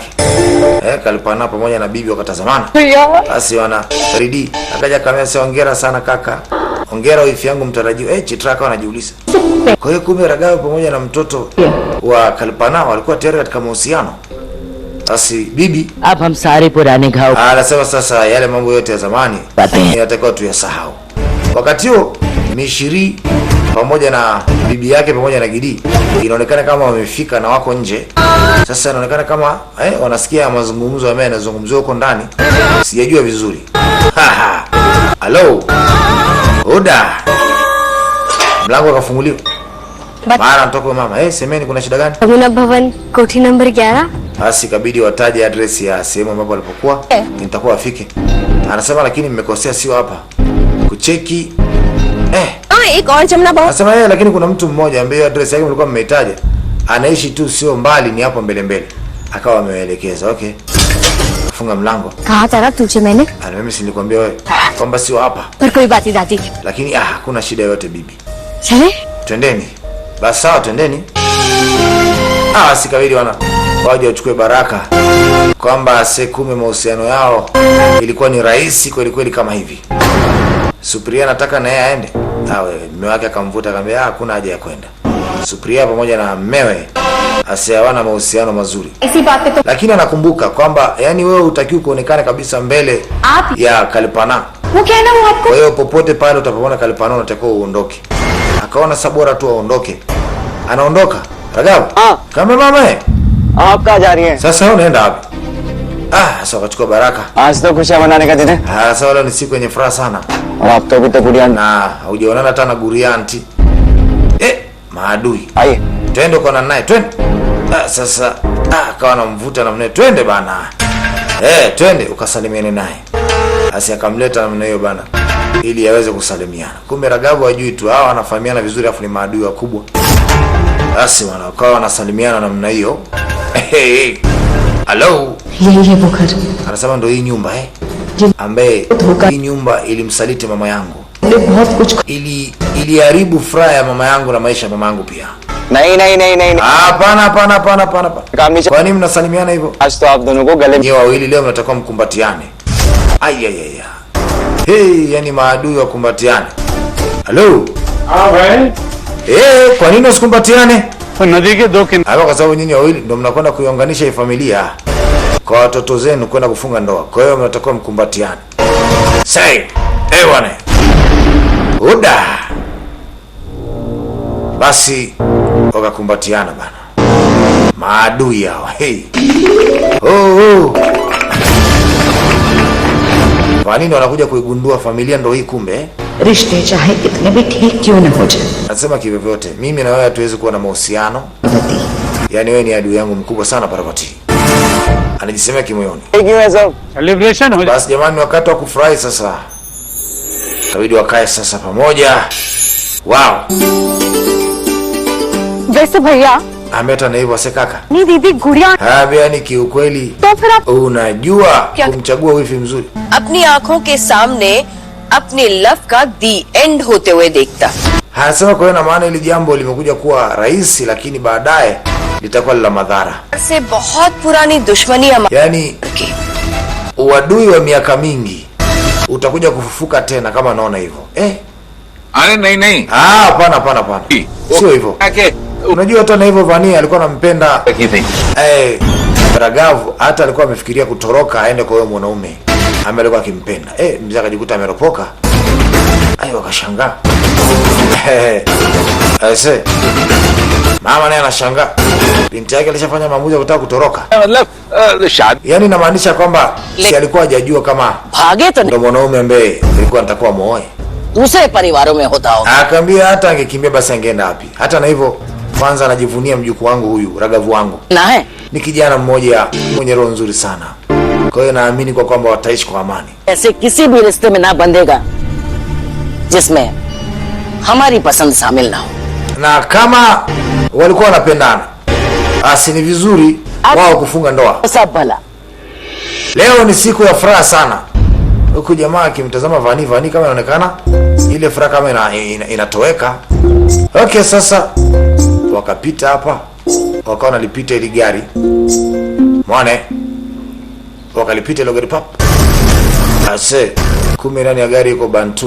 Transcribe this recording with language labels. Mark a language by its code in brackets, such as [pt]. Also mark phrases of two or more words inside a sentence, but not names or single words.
[sw] Kalipana pamoja na bibi wakatazamana. Basi wana Ridi akaja kamera, sasa hongera sana kaka. Hongera wifi yangu mtarajiwa. Chitra akawa anajiuliza. Kwa hiyo kumbe Ragavu pamoja na mtoto wa Kalipana walikuwa tayari katika mahusiano. Basi bibi [hi] अब हम सारे पुराने घाव [sw] anasema sasa yale mambo yote ya zamani inatakiwa tuyasahau. Wakati huo Mishri pamoja na bibi yake pamoja na Gidi inaonekana kama wamefika na wako nje. Sasa inaonekana kama wanasikia mazungumzo ambayo yanazungumziwa huko ndani. Sijajua vizuri. Hello. Oda. Mlango ukafunguliwa. Maana mtoka mama, semeni kuna shida gani? [hi] रघुनाथ भवन कोठी नंबर 11. [sw] Basi ikabidi wataje address ya sehemu ambapo alipokuwa. Nitakuwa afike. Anasema lakini mmekosea, sio hapa. Kucheki [hi] एक और जमना बहुत. [sw] Anasema lakini kuna mtu mmoja ambaye address yake mlikuwa mmeitaja. Anaishi tu sio mbali, ni hapo mbele mbele. Akawa amewaelekeza. Okay. Funga mlango. [hi] कहा था तुझे मैंने. [sw] Mimi si nilikwambia wewe kwamba sio hapa. [hi] पर कोई बात नहीं दादी. [sw] Lakini hakuna shida yote bibi. [hi] चले? [sw] Twendeni. Basi sawa twendeni. Sikawili waje wachukue baraka kwamba sekume mahusiano yao ilikuwa ni rahisi kweli kweli kama hivi. Supriya nataka na yeye aende. Mume wake akamvuta akamwambia hakuna haja ya kwenda. Supriya pamoja na mmewe hawana mahusiano mazuri. Lakini anakumbuka kwamba yani wewe utakiwa kuonekana kabisa mbele ya Kalipana. Kwa hiyo popote pale utapomwona Kalipana unatakiwa uondoke. Akaona sabora tu aondoke. Anaondoka. Ragavu. Kama mama [hi] आप कहाँ जा रही हैं? [sw] sasa unaenda wapi? Sasa wakachukua baraka. [hi] आज तो खुशियाँ मनाने का दिन है [sw] Sasa leo ni siku yenye furaha sana. [hi] और आप तो अभी तक गुड़िया [sw] Na hujaonana hata na Guria anti. Maadui. [hi] आइए [sw] Twende ukaona naye, twende. Sasa akawa anamvuta na mnaye, twende bana. Twende ukasalimiane naye. Basi akamleta namna hiyo bana ili aweze kusalimiana. Kumbe Ragavu hajui tu hawa wanafahamiana vizuri, afu ni maadui wakubwa. Basi wakawa wanasalimiana namna hiyo. Hello. यही है वो घर Anasema ndo hii nyumba ambaye hii nyumba ilimsaliti mama yangu. [hi] बहुत कुछ [sw] Iliharibu furaha ya mama yangu na maisha ya mama yangu pia. [hi] नहीं [sw] Hapana. [hi] काम नहीं [sw] Kwa nini mnasalimiana hivyo? [hi] आज तो आप दोनों को गले [sw] Nyewe wawili leo mnatakiwa mkumbatiane. Ayayaya. Hey, yani maadui wakumbatiane. Hello. [hi] भाई [sw] Kwa nini usikumbatiane? [hi] नदी के दो किनारे [sw] Hapo kwa sababu nyinyi wawili ndio mnakwenda kuiunganisha hii familia kwa watoto zenu kwenda kufunga ndoa. Kwa hiyo mnatakiwa mkumbatiane. Say, bwana. Uda. Basi wakakumbatiana bana. Maadui hao. Hey. Kwa nini wanakuja kuigundua familia ndo hii kumbe? [hi] रिश्ते चाहे कितने भी ठीक क्यों न हो जाए [sw] Nasema kivyovyote, mimi na wewe hatuwezi kuwa na mahusiano. Yaani wewe ni adui yangu mkubwa sana Parvati. Anajisemea kimoyoni. [hi] क्यों है सब सेलिब्रेशन हो [sw] Basi jamani, wakati wa kufurahi sasa. Kabidi wakae sasa pamoja. Wow. [hi] वैसे भैया [sw] Ameta na hivyo ase kaka. [hi] नहीं दीदी गुड़िया [sw] Yaani kiukweli [hi] तो फिर आप [sw] unajua [hi] Kya? [sw] kumchagua wifi mzuri. [hi] अपनी आंखों के सामने अपने लव का [en] the end [hi] होते हुए देखता। [sw] Anasema kwa hiyo na maana ili jambo limekuja kuwa rahisi lakini baadaye litakuwa la madhara. [hi] से बहुत पुरानी दुश्मनी हमारी [sw] Yaani uadui wa miaka mingi utakuja kufufuka tena kama naona hivyo. [hi] अरे नहीं [sw] Hapana. Sio hivyo. [hi] क्या [sw] Unajua hata na hivyo Vania alikuwa anampenda [hi] रखी थी [sw] Ragavu, hata alikuwa amefikiria kutoroka aende kwa huyo mwanaume ambaye alikuwa akimpenda. Mzee akajikuta ameropoka. Wakashangaa. Aise. Mama naye anashangaa. Binti yake alishafanya maamuzi ya kutaka kutoroka. [hi] मतलब शादी [sw] Yaani inamaanisha kwamba si alikuwa hajajua kama [hi] भागे तो [sw] ndo mwanaume ambaye alikuwa anatakuwa muoe. [hi] दूसरे परिवारों में होता हो। [sw] Akaambia hata angekimbia basi angeenda wapi. Hata na hivyo kwanza anajivunia mjukuu wangu huyu, Ragavu wangu. [hi] ना है [sw] Ni kijana mmoja mwenye roho nzuri sana. Kwa hiyo naamini kwa kwamba wataishi kwa amani. [hi] ऐसे किसी भी रिश्ते में ना बंधेगा जिसमें हमारी पसंद शामिल ना हो। [sw] Na kama walikuwa wanapendana, basi ni vizuri wao kufunga ndoa. [hi] सब भला [sw] Leo ni siku ya furaha sana. Huku jamaa akimtazama Vani kama inaonekana ile furaha kama inatoweka. Okay, sasa wakapita hapa. Wakawa wanalipita ile gari. Mwane. Wakalipita ile gari pap. Ase, kumbe ndani ya gari yuko Bantu.